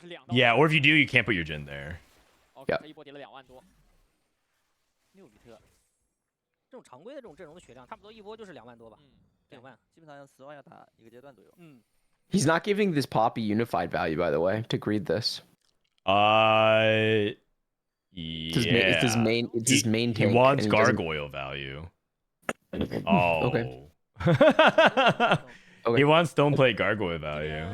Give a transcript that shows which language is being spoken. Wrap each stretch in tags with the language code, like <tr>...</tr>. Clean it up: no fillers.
<en>Yeah, or if you do, you can't put your Jhin there. Yeah.</en> <zh>这种常规的这种阵容的血量，差不多一波就是2万多吧，2万，基本上10万要打一个阶段左右。</zh> <en>He's not giving this Poppy unified value, by the way, to greed this. Yeah. It's his main tank. He wants gargoyle value. Oh. Okay. He wants don't play gargoyle value.</en>